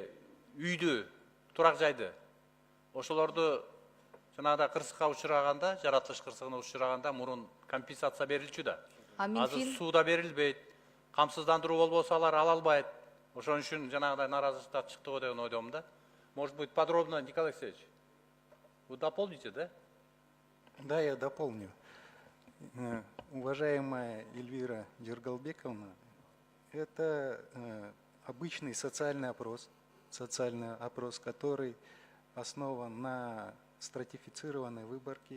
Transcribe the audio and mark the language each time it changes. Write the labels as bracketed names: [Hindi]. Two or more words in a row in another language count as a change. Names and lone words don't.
[Kyrgyz] Үйдү, турак жайды. Ошолорду жанагыда кырсыкка учураганда, жаратылыш кырсыгына учураганда мурун компенсация берилчү да. Азыр сууда берилбейт. Камсыздандыруу болбосо алар ала албайт. Ошон үчүн жанагыдай нааразычылыктар чыкты го деген ойдомун да. [Russian] Может быть, подробно, Николай Алексеевич, вы дополните, да? Да, я дополню. Уважаемая Эльвира Джергалбековна, это обычный социальный опрос, который основан на стратифицированной выборке.